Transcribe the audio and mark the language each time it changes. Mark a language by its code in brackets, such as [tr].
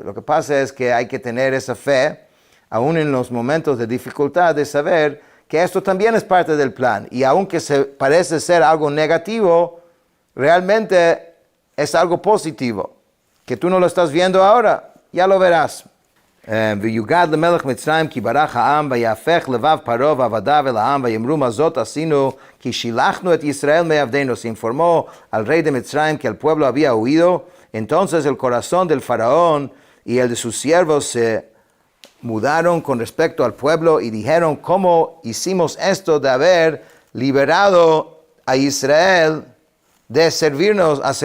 [es] Lo que pasa es que hay que tener esa fe, aún en los momentos de dificultad, de saber que esto también es parte del plan. Y aunque parece ser algo negativo, realmente es algo positivo. Que tú no lo estás viendo ahora, ya lo verás. [he] ויוגד למלך מצרים כי ברך העם ויהפך לבב פרעה ועבדיו אל העם ויאמרו מה זאת עשינו כי שילחנו את ישראל מעבדינו. [es] Se informó al rey de Mitzrayim que el pueblo había huido. Entonces el corazón del faraón y el de sus siervos se mudaron con respecto al pueblo y dijeron, ¿cómo hicimos esto de haber liberado a Israel de servirnos?